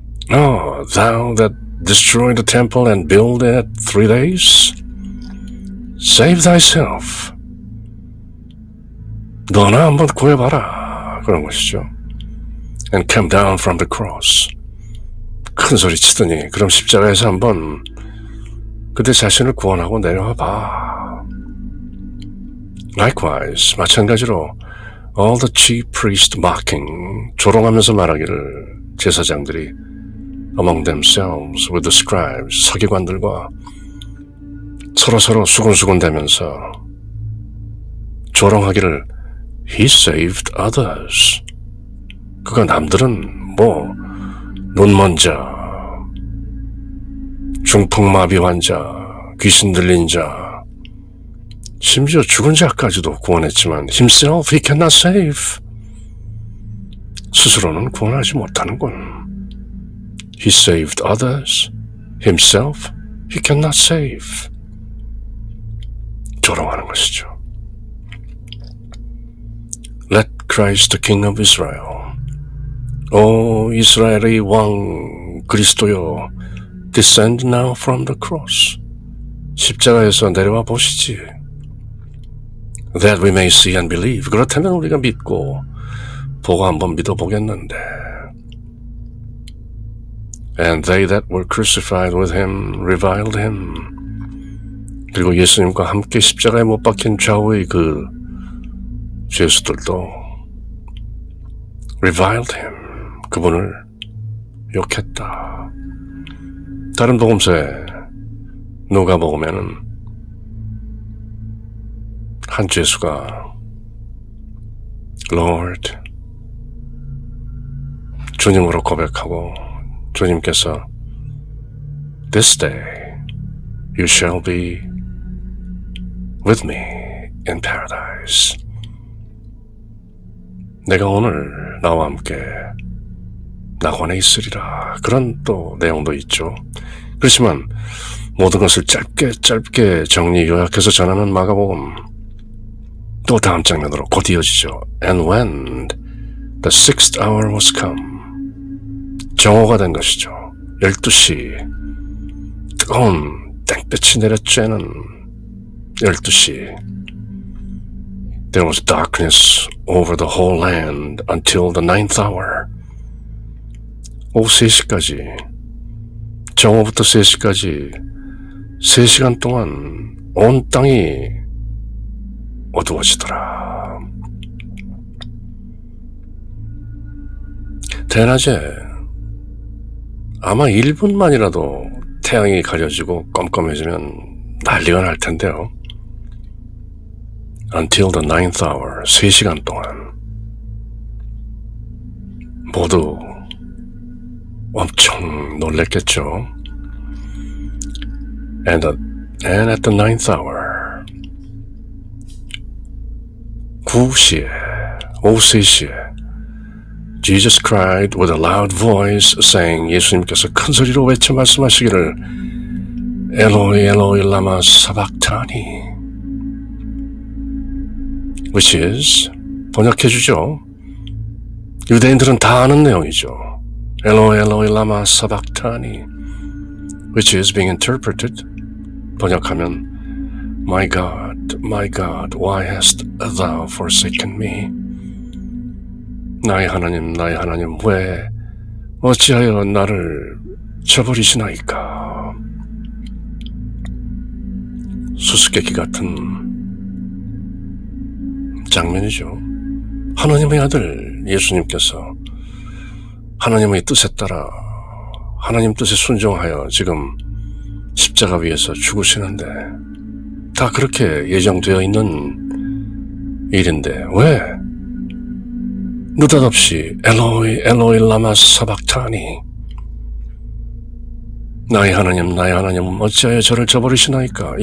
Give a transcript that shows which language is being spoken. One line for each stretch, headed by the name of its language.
English: Oh, thou that destroy the temple and build in it 3 days? Save thyself.
Korean: 너나 한번 구해봐라. 그런 것이죠.
English: And come down from the cross.
Korean: 큰 소리 치더니 그럼 십자가에서 한번 그대 자신을 구원하고 내려와 봐.
English: Likewise,
Korean: 마찬가지로
English: all the chief priests mocking,
Korean: 조롱하면서 말하기를 제사장들이
English: among themselves with the scribes,
Korean: 서기관들과 서로 수군수군대면서 조롱하기를
English: He saved others.
Korean: 그가 남들은 뭐 눈먼 자, 중풍마비 환자, 귀신 들린 자, 심지어 죽은 자까지도 구원했지만
English: himself he cannot save.
Korean: 스스로는 구원하지 못하는군.
English: He saved others. Himself he cannot save.
Korean: 조롱하는 것이죠.
English: Let Christ the King of Israel.
Korean: 오 이스라엘의 왕 그리스도여,
English: descend now from the cross.
Korean: 십자가에서 내려와 보시지.
English: That we may see and believe.
Korean: 그렇다면 우리가 믿고 보고 한번 믿어보겠는데.
English: And they that were crucified with him reviled him.
Korean: 그리고 예수님과 함께 십자가에 못 박힌 좌우의 그 죄수들도
English: reviled him.
Korean: 그분을 욕했다. 다른 복음서에 누가복음에는 한 죄수가 Lord, 주님으로 고백하고 주님께서
English: This day you shall be with me in paradise.
Korean: 내가 오늘 나와 함께 낙원에 있으리라. 그런 또 내용도 있죠. 그렇지만 모든 것을 짧게 정리 요약해서 전하는 마가복음, 또 다음 장면으로 곧 이어지죠.
English: And when the sixth hour was come, 정오가 된 것이죠.
Korean: 12시, 뜨거운 땡볕이 내려쬐는 12시.
English: There was darkness over the whole land until the ninth hour.
Korean: 오후 3시까지, 정오부터 3시까지 3시간 동안 온 땅이 어두워지더라. 대낮에 아마 1분만이라도 태양이 가려지고 껌껌해지면 난리가 날 텐데요.
English: Until the ninth hour,
Korean: 3시간 동안 모두 엄청 놀랬겠죠.
English: And at the ninth hour,
Korean: 9시에, 오후 3시에
English: Jesus cried with a loud voice, saying,
Korean: 예수님께서 큰 소리로 외쳐 말씀하시기를
English: 엘로이 엘로이 라마 사박타니, which is,
Korean: 번역해주죠. 유대인들은 다 아는 내용이죠.
English: 엘로이 엘로이 라마 사박타니, which is being interpreted,
Korean: 번역하면
English: My God, why hast thou forsaken me?
Korean: 나의 하나님, 왜 어찌하여 나를 저버리시나이까? 수수께끼 같은 장면이죠. 하나님의 아들 예수님께서 하나님의 뜻에 따라 하나님 뜻에 순종하여 지금 십자가 위에서 죽으시는데 다 그렇게 예정되어 있는 일인데 왜 느닷없이 엘로이 엘로이 라마 사박타니, 나의 하나님 어찌하여 저를 저버리시나이까?